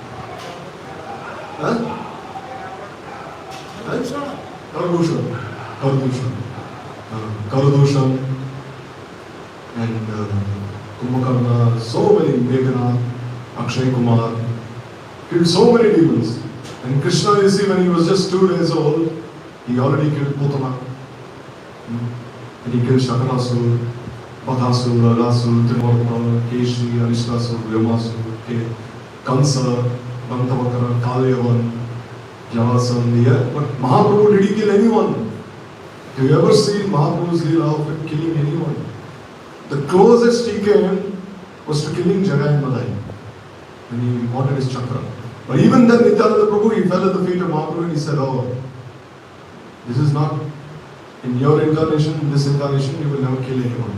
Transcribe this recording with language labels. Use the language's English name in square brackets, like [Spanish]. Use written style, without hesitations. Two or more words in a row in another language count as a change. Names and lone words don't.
[English] Huh? Karadushan. And Kumbhakarna, so many, Meghana, Akshay Kumar, killed so many demons. And Krishna, you see, when he was just 2 days old, he already killed Putana. And he killed Shakarasur, Bakasur, Ragasur, Trimarta, Keshi, Arishtasur, Vyomasur, Kansa, Bantavakara, Kalyavan, Javasan, yeah. But Mahaprabhu, did he kill anyone? Have you ever seen Mahaprabhu's Leela of killing anyone? The closest he came was to killing Jagai and Madai when he wanted his chakra. But even then, Nityananda Prabhu, he fell at the feet of Mahaprabhu and he said, oh, this is not, in your incarnation, in this incarnation, you will never kill anyone.